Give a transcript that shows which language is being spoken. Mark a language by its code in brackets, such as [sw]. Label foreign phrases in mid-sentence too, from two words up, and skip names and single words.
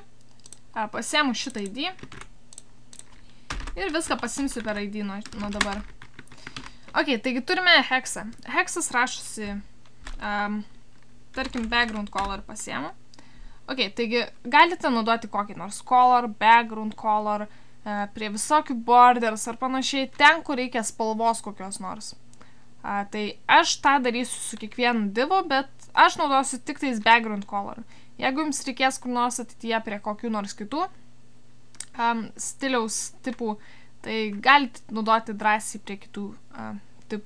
[lt] Pasiemu šitą ID ir viską pasimsiu per ID nuo dabar. Ok, taigi turime hexą. Hexas rašosi, tarkim, [en] background color [lt] pasiemu. Ok, taigi galite naudoti kokį nors [en] color, background color, [lt] prie visokių borders ar panašiai, ten, kur reikia spalvos kokios nors. Tai aš tą darysiu su kiekvienu divu, bet aš naudosiu tik tais [en] background color. [lt] Jeigu jums reikės kur nors ateityje prie kokių nors kitų stiliaus tipų, tai galite naudoti drąsiai prie kitų tipų.